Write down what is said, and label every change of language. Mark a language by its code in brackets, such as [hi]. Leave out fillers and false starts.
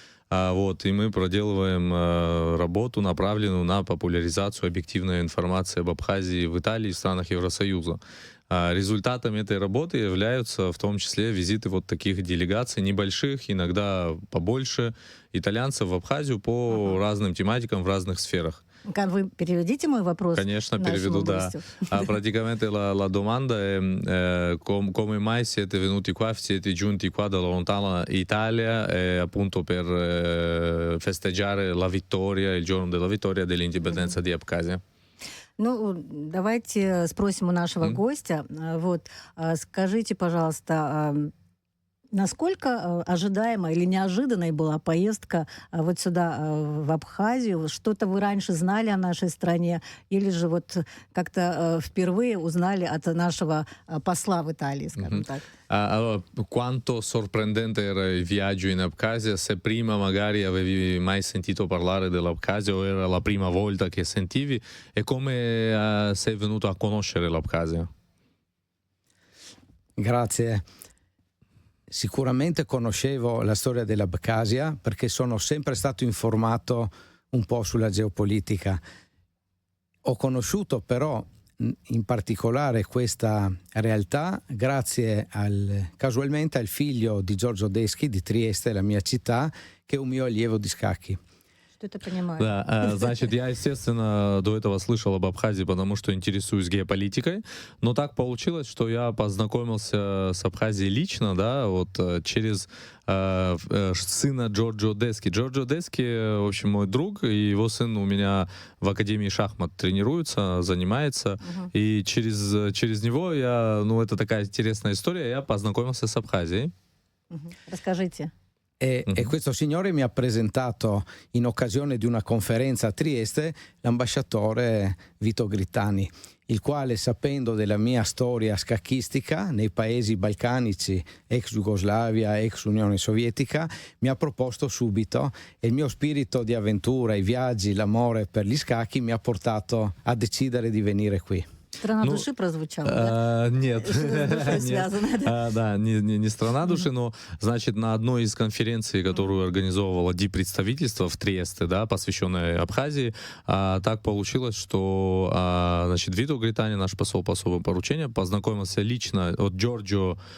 [ru] Вот, и мы проделываем работу, направленную на популяризацию объективной информации об Абхазии в Италии и странах Евросоюза. Результатами этой работы являются в том числе визиты вот таких делегаций, небольших, иногда побольше, итальянцев в Абхазию по разным тематикам в разных сферах. Вы переведите мой вопрос? Конечно, переведу, да. [it] Praticamente la domanda è come mai siete venuti qua, siete giunti qua dalla lontana Italia appunto per festeggiare la vittoria, il giorno della vittoria dell'indipendenza di Abkhazia? [ru] Ну, давайте спросим у нашего гостя. Вот, скажите, пожалуйста, насколько ожидаемой или неожиданной была поездка вот сюда, в Абхазию? Что-то вы раньше знали о нашей стране? Или же вот как-то впервые узнали от нашего посла в Италии, скажем так? [it] Allora, quanto sorprendente era il viaggio in Abkhazia? Se prima magari avevi mai sentito parlare dell'Abkhazia o era la prima volta che sentivi? E come sei venuto a conoscere l'Abkhazia? Grazie. Sicuramente conoscevo la storia dell'Abkhazia perché sono sempre stato informato un po' sulla geopolitica. Ho conosciuto però in particolare questa realtà grazie casualmente al figlio di Giorgio Deschi di Trieste, la mia città, che è un mio allievo di scacchi. [ru] Да, значит, я, естественно, до этого слышал об Абхазии, потому что интересуюсь геополитикой, но так получилось, что я познакомился с Абхазией лично, да, вот через сына Джорджо Дески. Джорджо Дески, в общем, мой друг, и его сын у меня в Академии шахмат тренируется, занимается, и через него я, ну, это такая интересная история, я познакомился с Абхазией. Расскажите. [it] E questo signore mi ha presentato in occasione di una conferenza a Trieste l'ambasciatore Vito Gritani, il quale, sapendo della mia storia scacchistica nei paesi balcanici, ex Jugoslavia, ex Unione Sovietica, mi ha proposto subito, e il mio spirito di avventura, i viaggi, l'amore per gli scacchi mi ha portato a decidere di venire qui. [ru] Страна души прозвучала, да? Нет. Связано, да? Да, не страна души, но, значит, на одной из конференций, которую организовывало диппредставительство в Триесте, да, посвященной Абхазии, так получилось, что, значит, Вито Гритани, наш посол по особым поручениям, познакомился лично, вот Джорджо,